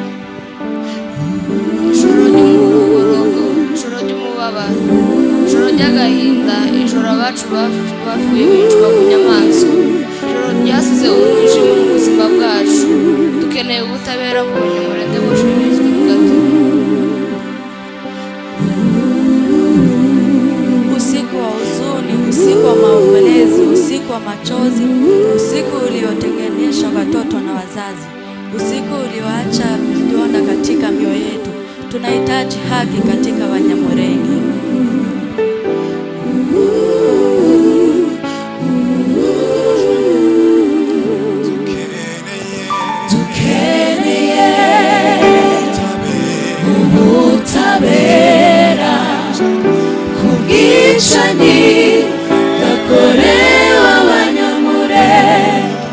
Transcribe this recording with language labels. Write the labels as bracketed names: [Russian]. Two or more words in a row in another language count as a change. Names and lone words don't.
[Kinyarwanda] ijoro ry'umuborogo, ijoro ry'umubabaro, ijoro ry'agahinda, ijoro abacu bapfuye bicwa mu nyamaswa, ijoro ryasize umwijima mu buzima bwacu. Dukeneye ubutabera ku banyamurenge bose bishwe mu gatondo. [Swahili] Usiku wa huzuni, usiku wa maombolezi, usiku wa machozi, usiku uliotenganisha watoto na wazazi, usiku ulioacha vidonda katika mioyo yetu. Tunahitaji haki katika Wanyamulenge. [Kinyarwanda] ubutabera kubwicanyi bakorewe abanyamurenge.